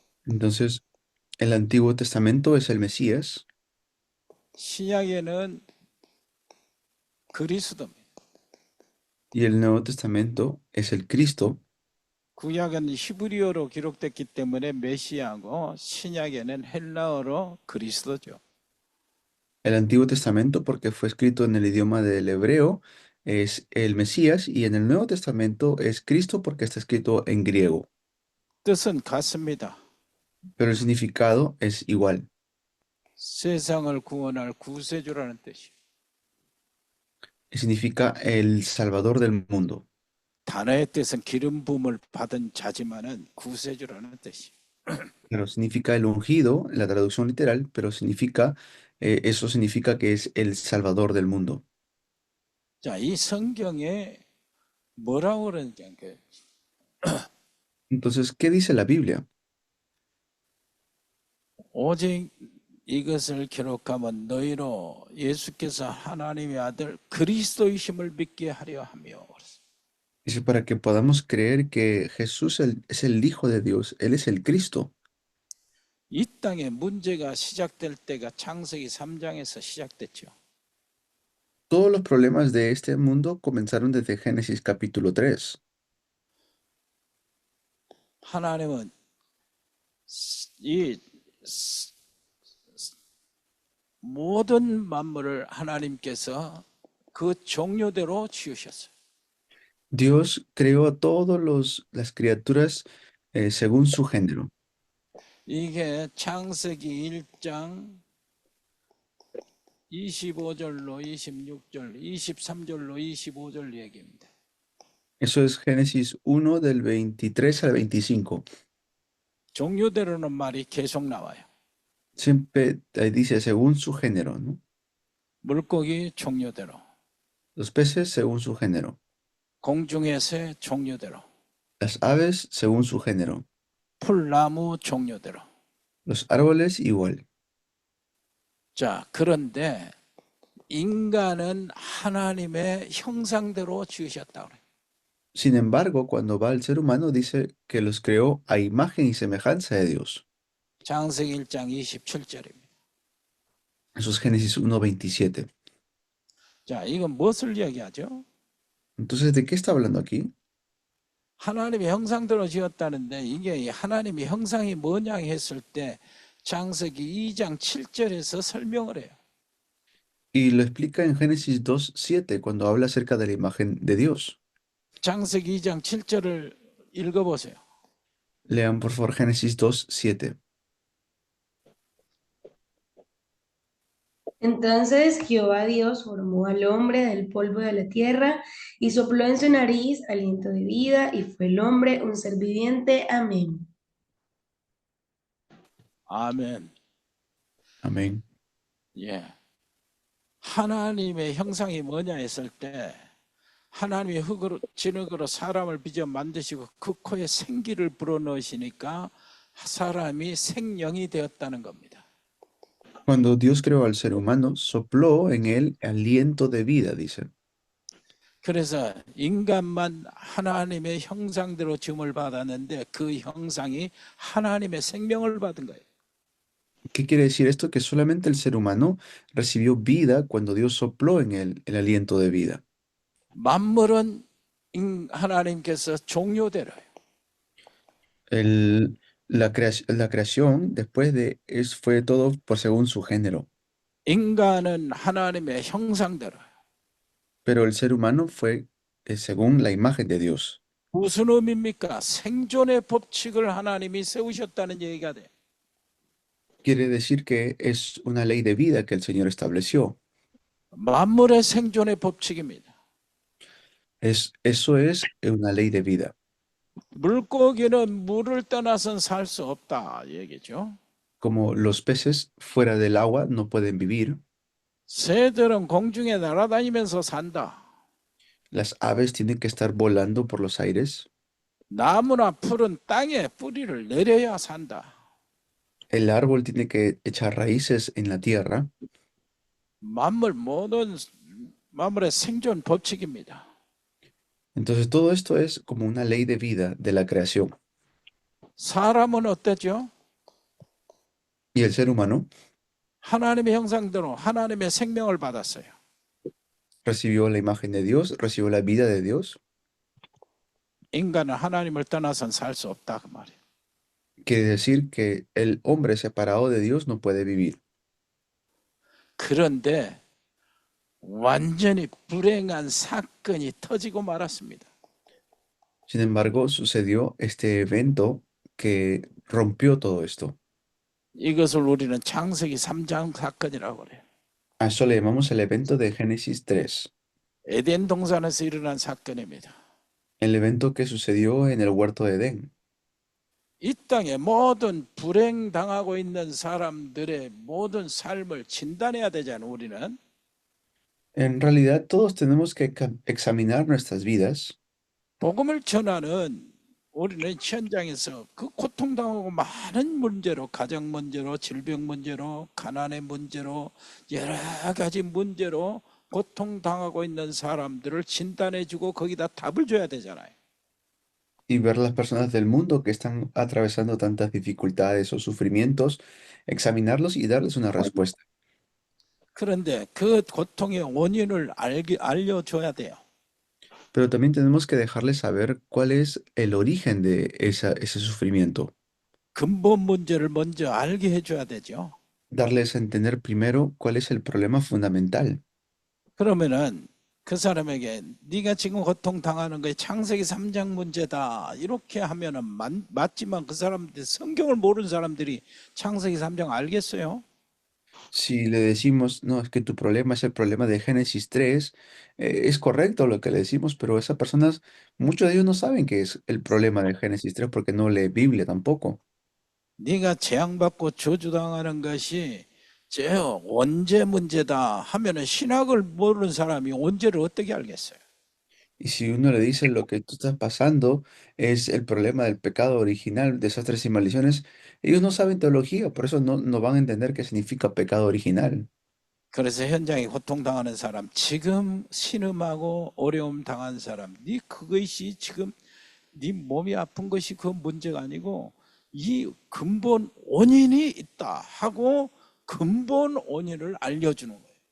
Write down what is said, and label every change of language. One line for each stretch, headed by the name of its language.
Spanish: Entonces, el Antiguo Testamento es el Mesías
Korean: 신약에는 그리스도입니다.
Spanish: y el Nuevo Testamento es el Cristo.
Korean: 구약은 히브리어로 기록됐기 때문에 메시아고 신약에는 헬라어로 그리스도죠.
Spanish: El Antiguo Testamento, porque fue escrito en el idioma del hebreo, es el Mesías, y en el Nuevo Testamento es Cristo porque está escrito en griego,
Korean: 뜻은 같습니다.
Spanish: pero el significado es igual.
Korean: 세상을 구원할 구세주라는 뜻이에요.
Spanish: Significa el Salvador del mundo.
Korean: 단어의 뜻은 기름 부음을 받은 자지만은 구세주라는 뜻이에요.
Spanish: Pero significa el ungido, la traducción literal, pero significa, eso significa que es el Salvador del mundo.
Korean: 자, 이 성경에 뭐라고 그러는지
Spanish: Entonces, ¿qué dice la Biblia?
Korean: 오직 이것을 기록하면 너희로 예수께서 하나님의 아들 그리스도이심을 믿게 하려 하며.
Spanish: Dice para que podamos creer que Jesús es el Hijo de Dios, Él es el Cristo.
Korean: 이 땅에 문제가 시작될 때가 창세기 3장에서 시작됐죠.
Spanish: Todos los problemas de este mundo comenzaron desde Génesis capítulo 3.
Korean: 하나님은 이 모든 만물을 하나님께서 그 종류대로 지으셨어요.
Spanish: Dios creó a todas las criaturas según su género.
Korean: 이게 창세기 1장 25절로 26절, 23절로 25절 얘기입니다.
Spanish: Eso es Génesis 1 del 23 al 25.
Korean: 종류대로는 말이 계속 나와요.
Spanish: Siempre dice según su género, ¿no?
Korean: 물고기 종류대로,
Spanish: Los peces según su género,
Korean: 공중의 새 종류대로,
Spanish: las aves según su género,
Korean: 풀나무 종류대로.
Spanish: los árboles igual.
Korean: 자, 그런데 인간은 하나님의 형상대로 지으셨다 그래요.
Spanish: Sin embargo, cuando va al ser humano, dice que los creó a imagen y semejanza de Dios.
Korean: 창세기 1장 27절입니다.
Spanish: Eso es Génesis 1:27.
Korean: 자, 이건 무엇을 이야기하죠?
Spanish: Entonces, ¿de qué está hablando aquí?
Korean: 하나님의 형상대로 지었다는데 이게 하나님의 형상이 뭐냐 했을 때 창세기 2장 7절에서 설명을 해요.
Spanish: Y lo explica en Génesis 2:7 cuando habla acerca de la imagen de Dios.
Korean: 창세기 2장 7절을 읽어보세요.
Spanish: Lean por favor Génesis 2:7. Entonces Jehová Dios formó al hombre del polvo de la tierra y sopló en su nariz aliento de vida y fue el hombre un ser viviente. Amén.
Korean: 아멘.
Spanish: Amén.
Korean: 예. 하나님의 형상이 뭐냐 했을 때 하나님이 흙으로 진흙으로 사람을 빚어 만드시고 그 코에 생기를 불어넣으시니까 사람이 생명이 되었다는 겁니다.
Spanish: Cuando Dios creó al ser humano, sopló en él aliento de vida, dice.
Korean: 그래서 인간만 하나님의 형상대로 지음을 받았는데 그 형상이 하나님의 생명을 받은 거예요.
Spanish: ¿Qué quiere decir esto? Que solamente el ser humano recibió vida cuando Dios sopló en él el aliento de vida.
Korean: 만물은 하나님께서 종료대로요.
Spanish: La creación después de eso fue todo por según su género,
Korean: 인간은 하나님의 형상대로.
Spanish: pero el ser humano fue según la imagen de Dios.
Korean: 무슨 의미입니까? 생존의 법칙을 하나님이 세우셨다는 얘기가 돼.
Spanish: Quiere decir que es una ley de vida que el Señor estableció.
Korean: 만물의 생존의 법칙입니다.
Spanish: Eso es una ley de vida.
Korean: 물고기는 물을 떠나선 살 수 없다 얘기죠.
Spanish: Como los peces fuera del agua no pueden vivir,
Korean: 새들은 공중에 날아다니면서 산다.
Spanish: las aves tienen que estar volando por los aires,
Korean: 나무나 풀은 땅에 뿌리를 내려야 산다.
Spanish: el árbol tiene que echar raíces en la tierra.
Korean: 모든 만물의 생존 법칙입니다.
Spanish: Entonces todo esto es como una ley de vida de la creación.
Korean: 사람은 어땠죠?
Spanish: Y el ser humano
Korean: 하나님의 형상대로 하나님의 생명을 받았어요.
Spanish: recibió la imagen de Dios, recibió la vida de Dios.
Korean: 인간은 하나님을 떠나선 살 수 없다 그 말이에요.
Spanish: Quiere decir que el hombre separado de Dios no puede vivir.
Korean: 그런데 완전히 불행한 사건이 터지고 말았습니다.
Spanish: Sin embargo, sucedió este evento que rompió todo esto.
Korean: 이것을 우리는 창세기 3장 사건이라고 그래요.
Spanish: A eso le llamamos el evento de Génesis 3,
Korean: 에덴 동산에서 일어난 사건입니다.
Spanish: el evento que sucedió en el huerto de Edén.
Korean: 이 땅에 모든 불행당하고 있는 사람들의 모든 삶을 진단해야 되잖아요, 우리는.
Spanish: En realidad, todos tenemos que examinar nuestras vidas.
Korean: 복음을 전하는 우리는 현장에서 그 고통당하고 많은 문제로, 가정 문제로, 질병 문제로, 가난의 문제로, 여러 가지 문제로 고통당하고 있는 사람들을 진단해주고 거기다 답을 줘야 되잖아요.
Spanish: Y ver las personas del mundo que están atravesando tantas dificultades o sufrimientos, examinarlos y darles una respuesta.
Korean: 그런데 그 고통의 원인을 알려줘야 돼요.
Spanish: Pero también tenemos que dejarles saber cuál es el origen de ese sufrimiento.
Korean: 근본 문제를 먼저 알게 해줘야 되죠.
Spanish: Darles a entender primero cuál es el problema fundamental.
Korean: 그러면은 그 사람에게 네가 지금 고통당하는 게 창세기 3장 문제다 이렇게 하면은 맞지만 그 사람들 성경을 모르는 사람들이 창세기 3장 알겠어요?
Spanish: Si le decimos, no, es que tu problema es el problema de Génesis 3, es correcto lo que le decimos, pero esas personas, muchos de ellos no saben qué es el problema de Génesis 3 porque no lee Biblia tampoco.
Korean: 네가 재앙받고 저주당하는 것이 저 원죄 문제다 하면은 신학을 모르는 사람이 원죄를 어떻게 알겠어요?
Spanish: Y si uno le dice lo que tú estás pasando es el problema del pecado original, desastres y maldiciones, ellos no saben teología, por eso no van a entender qué significa pecado original.
Korean: 그래서 현장에 고통당하는 사람, 지금 신음하고 어려움 당한 사람, 네 그것이 지금 네 몸이 아픈 것이 그 문제가 아니고 이 근본 원인이 있다 하고 근본 원인을 알려주는 거예요.